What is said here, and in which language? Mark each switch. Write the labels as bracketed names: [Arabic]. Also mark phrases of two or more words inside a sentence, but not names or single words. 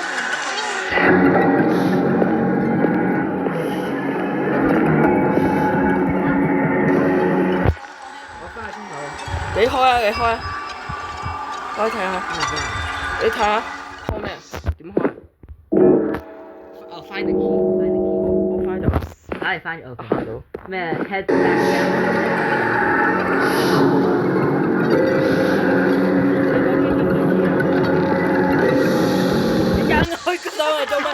[Cantonese] 你開啊！開睇下。你睇下開咩啊？點開啊？ [English] 哦 ，find the key。 [Cantonese] 我開咗。唉，find 咗。行到。 [English] 咩 head back [Cantonese] 你引開個手嚟做乜？